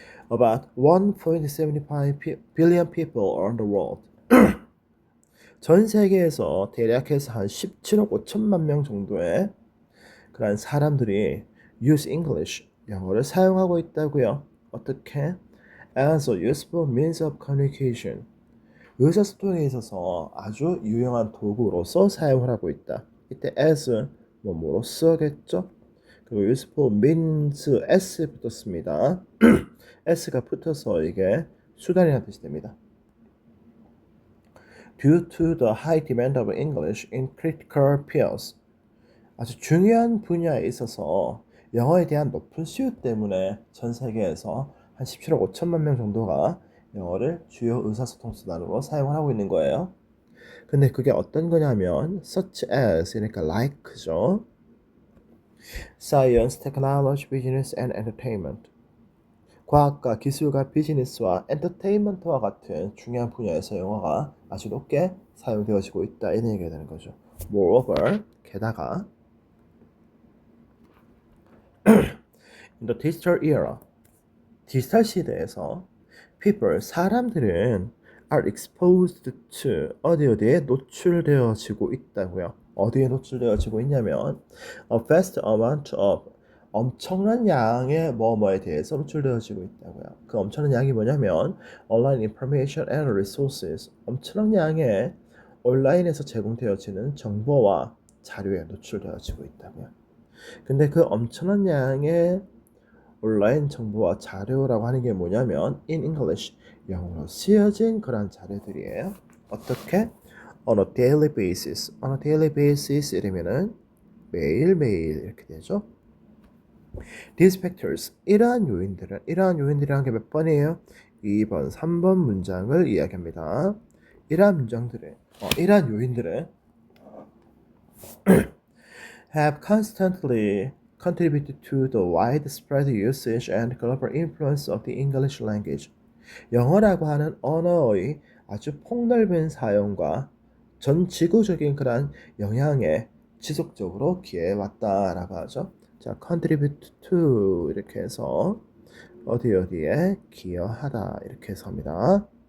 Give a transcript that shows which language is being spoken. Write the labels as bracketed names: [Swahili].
[English] About 1.75 billion people around the world [Korean] 전 세계에서 대략해서 한 17억 5천만 명 정도의 그런 사람들이 [English] use English, [Korean] 영어를 사용하고 있다고요. 어떻게? [English] As a useful means of communication. [Korean] 의사소통에 있어서 아주 유용한 도구로서 사용을 하고 있다. 이때 as 뭐로서겠죠? 그리고 [English] useful means [Korean] s 붙었습니다. s가 붙어서 이게 수단이라는 뜻이 됩니다. [English] Due to the high demand of English in critical fields. [Korean] 아주 중요한 분야에 있어서 영어에 대한 높은 수요 때문에 전 세계에서 한 17억 5천만 명 정도가 영어를 주요 의사소통 수단으로 사용을 하고 있는 거예요. 근데 그게 어떤 거냐면 [English] such as [Korean] 그러니까 [English] like [Korean] 죠. [English] Science, technology, business and entertainment. [Korean] 과학과 기술과 비즈니스와 엔터테인먼트와 같은 중요한 분야에서 영어가 아주 높게 사용되어지고 있다 이런 얘기가 되는 거죠. [English] Moreover, [Korean] 게다가 [English] In the digital era, [Korean] 디지털 시대에서 [English] people, [Korean] 사람들은 [English] are exposed to [Korean] 어디에 노출되어지고 있다고요. 어디에 노출되어지고 있냐면 [English] a vast amount of [Korean] 엄청난 양의 뭐뭐에 대해서 노출되어지고 있다고요. 그 엄청난 양이 뭐냐면 [English] online information and resources [Korean] 엄청난 양의 온라인에서 제공되어지는 정보와 자료에 노출되어지고 있다고요. 근데 그 엄청난 양의 온라인 정보와 자료라고 하는 게 뭐냐면 [English] in English [Korean] 영어로 쓰여진 그런 자료들이에요. 어떻게? [English] On a daily basis. On a daily basis [Korean] 이러면은 매일매일 이렇게 되죠. [English] These factors [Korean] 이러한 요인들이라는 게 몇 번이에요? 2번, 3번 문장을 이야기합니다. 이러한 요인들은 [English] have constantly contributed to the widespread usage and global influence of the English language. [Korean] 영어라고 하는 언어의 아주 폭넓은 사용과 전 지구적인 그런 영향에 지속적으로 기여해왔다라고 하죠. 자, [English] contribute to [Korean] 이렇게 해서 어디에 기여하다 이렇게 해서 합니다.